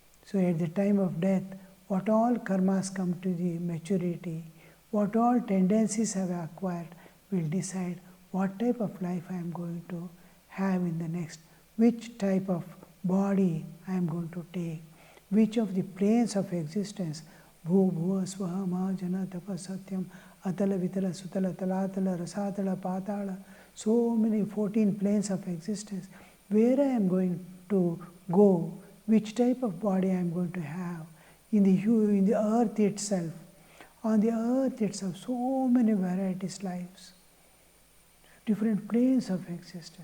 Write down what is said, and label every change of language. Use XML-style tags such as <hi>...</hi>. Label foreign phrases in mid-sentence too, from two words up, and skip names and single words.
<en>So at the time of death, what all karmas come to the maturity, what all tendencies have acquired, will decide what type of life I am going to have in the next, which type of body I am going to take, which of the planes of existence,</en> <sa>भूः भुवः स्वः महःजनः तपः सत्यम् अतल वितल सुतल तलातल रसातल पाताल,</sa> <en>so many 14 planes of existence, where I am going to go, which type of body I am going to have, in the earth itself. On the earth itself, so many varieties lives, different planes of existence.</en>